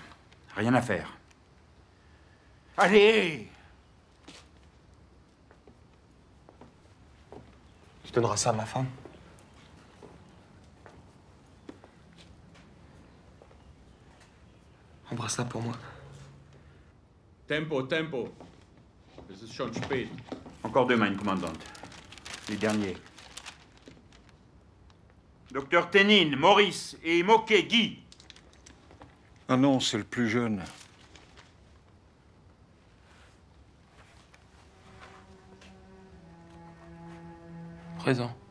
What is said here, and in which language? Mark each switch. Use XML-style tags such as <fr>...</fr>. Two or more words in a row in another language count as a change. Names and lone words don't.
<fr>Rien à faire. Allez! Tu donneras ça à ma femme? Embrasse-la pour moi.</fr> <de>Tempo, tempo. Es ist schon spät.</de> <fr>Encore deux,</fr> <de>mein Commandant.</de> <fr>Les derniers. Docteur Ténine, Maurice et Moquet, Guy. Ah non, c'est le plus jeune. Présent.</fr>